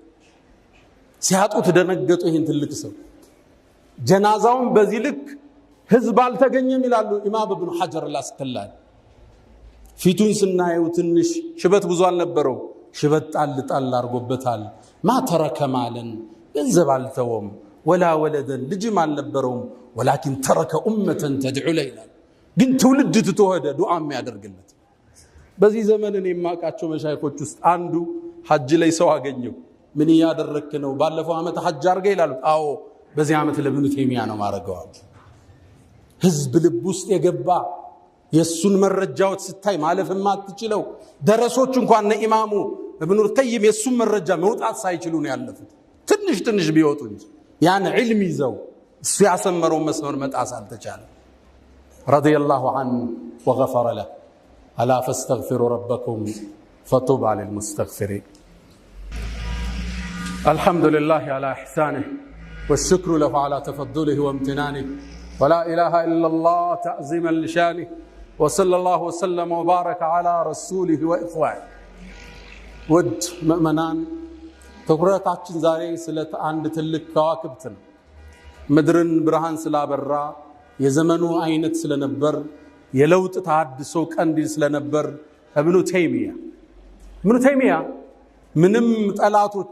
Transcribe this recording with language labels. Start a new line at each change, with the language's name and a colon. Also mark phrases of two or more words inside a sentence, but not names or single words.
Amharic: ሲያጡት ደነገጡ ይሄን ትልቅ ሰው ጀናዛውን በዚህ ልክ ህዝብ አልተገኘም ይላሉ ኢማም ኢብኑ ሐጀር አልአስቀላኒ ፊቱን ስናየው ትንሽ ሽበት ብዙ አልነበረው ሽበት ጣል አርጎበታል
Arabic: ما ترك مالا
Amharic: ገንዘብ አልተወም
Arabic: ولا ولدا
Amharic: ልጅም አልነበረውም
Arabic: ولكن ترك امه تدعو ليلا
Amharic: ግን ትውልድ ትተወደ ዱዓ የሚያደርግለት በዚህ ዘመን እኔ ማቃቸው መሻይኮች ውስጥ አንዱ ሐጅ ላይ ሰው አገኘው ምን ያደረክ ነው ባለፈው አመት ሐጅ አርገ ይላሉ አዎ በዚህ አመት ለኢብኑ ተይሚያ ነው ማረጋው ህዝብ ልብ ውስጥ የገባ የሱን መረጃዎች ስታይ ማለፍም አትችለው ደረሶች እንኳን ኢማሙ ኢብኑ ቀይም የሱን መረጃ መውጣት ሳይችሉ ነው ያለፉት ትንሽ ቢወጡ እንጂ ያን ዒልም ይዘው እሱ ያሰመረው መስመር መጣስ አልተቻለ
Arabic: رضي الله عنه وغفر له الا فاستغفروا ربكم فطوبى للمستغفرين الحمد لله على احسانه والشكر له على تفضله وامتنانه ولا اله الا الله تعظيما لشانه وصلى الله وسلم وبارك على رسوله واخوانه ود مؤمنان
Amharic: ትኩረታችን ዛሬ ስለ አንድ ትልቅ ከዋክብት ነው ምድርን ብርሃን ስላበራ የዘመኑ አይነት ስለነበር የለውጥ ተሐድሶ ቀንዲል ስለነበር ኢብኑ ተይሚያ ምንም ጠላቶቹ